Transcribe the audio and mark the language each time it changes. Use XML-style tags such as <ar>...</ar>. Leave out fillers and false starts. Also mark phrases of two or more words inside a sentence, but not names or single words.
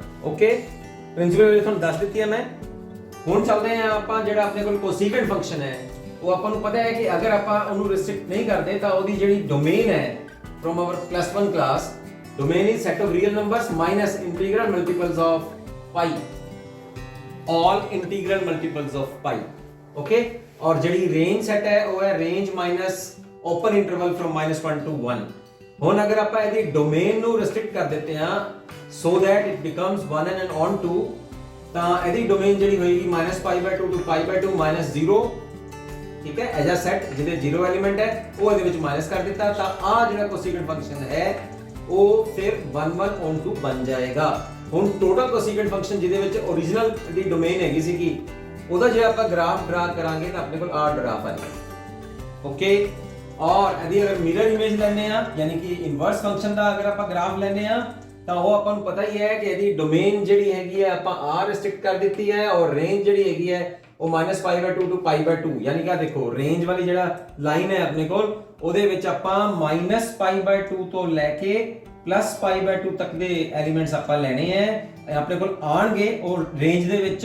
<pa>ਓਕੇ,</pa> <en>principal value</en> <pa>ਤੁਹਾਨੂੰ ਦੱਸ ਦਿੱਤੀ ਹੈ ਮੈਂ। ਹੁਣ ਚੱਲਦੇ ਹਾਂ ਆਪਾਂ ਜਿਹੜਾ ਆਪਣੇ ਕੋਲ</pa> <en>cosecant function</en> <pa>ਹੈ ਉਹ ਆਪਾਂ ਨੂੰ ਪਤਾ ਹੈ ਕਿ ਅਗਰ ਆਪਾਂ ਉਹਨੂੰ ਰੈਸਟ੍ਰਿਕਟ ਨਹੀਂ ਕਰਦੇ ਤਾਂ ਉਹਦੀ ਜਿਹੜੀ ਡੋਮੇਨ ਹੈ</pa> <en>from our +1 class, domain is set of real numbers minus integral multiples of pi, all integral multiples of pi। okay, और ਜਿਹੜੀ range set</en> <pa>ਹੈ ਉਹ ਹੈ</pa> <en>range minus open interval from -1 to 1।</en> <pa>ਹੁਣ ਅਗਰ ਆਪਾਂ ਇਹਦੀ ਡੋਮੇਨ ਨੂੰ ਰੈਸਟ੍ਰਿਕਟ ਕਰ ਦਿੱਤੇ ਹਾਂ</pa> <en>so that it becomes 1 and on to,</en> <pa>ਤਾਂ ਇਹਦੀ ਡੋਮੇਨ ਜਿਹੜੀ ਹੋਏਗੀ -π/2 to π/2 -0, ਠੀਕ ਹੈ, ਐਜਾ ਸੈਟ ਜਿਹਦੇ 0 ਐਲੀਮੈਂਟ ਹੈ ਉਹ ਇਹਦੇ ਵਿੱਚ ਮਾਈਨਸ ਕਰ ਦਿੱਤਾ, ਤਾਂ ਆ ਜਿਹੜਾ</pa> <en>cosecant function</en> <pa>ਹੈ ਉਹ ਫਿਰ 1</pa> <en>on to</en> <pa>ਬਣ ਜਾਏਗਾ। ਹੁਣ</pa> <en>total cosecant function</en> <pa>ਜਿਹਦੇ ਵਿੱਚ origignal ਦੀ ਡੋਮੇਨ ਹੈਗੀ ਸੀ ਕਿ ਉਹਦਾ ਜੇ ਆਪਾਂ</pa> <en>graph draw</en> <pa>ਕਰਾਂਗੇ ਤਾਂ ਆਪਣੇ ਕੋਲ ਆ ਗ੍ਰਾਫ ਆਏਗਾ। ਓਕੇ, ਔਰ ਇਹਦੀ ਅਗਰ</pa> <en>mirror image</en> <pa>ਲੈਣੇ ਆ, ਯਾਨੀ ਕਿ</pa> <en>inverse function</en> <pa>ਦਾ ਅਗਰ ਆਪਾਂ ਗ੍ਰਾਫ ਲੈਣੇ ਆ ਤਾਂ ਉਹ ਆਪਾਂ ਨੂੰ ਪਤਾ ਹੀ ਹੈ ਕਿ ਇਹਦੀ ਡੋਮੇਨ ਜਿਹੜੀ ਹੈਗੀ ਹੈ ਆਪਾਂ ਆ ਰੈਸਟ੍ਰਿਕਟ ਕਰ ਦਿੱਤੀ ਹੈ, ਔਰ ਰੇਂਜ ਜਿਹੜੀ ਹੈਗੀ ਹੈ ਉਹ -π/2 to π/2, ਯਾਨੀ ਕਿ ਆ ਦੇਖੋ ਰੇਂਜ ਵਾਲੀ ਜਿਹੜਾ ਲਾਈਨ ਹੈ ਆਪਣੇ ਕੋਲ ਉਹਦੇ ਵਿੱਚ ਆਪਾਂ -π/2 ਤੋਂ ਲੈ ਕੇ +π/2 ਤੱਕ ਦੇ ਐਲੀਮੈਂਟਸ ਆਪਾਂ ਲੈਣੇ ਆ ਆਪਣੇ ਕੋਲ ਆਣਗੇ ਉਹ ਰੇਂਜ ਦੇ ਵਿੱਚ।</pa>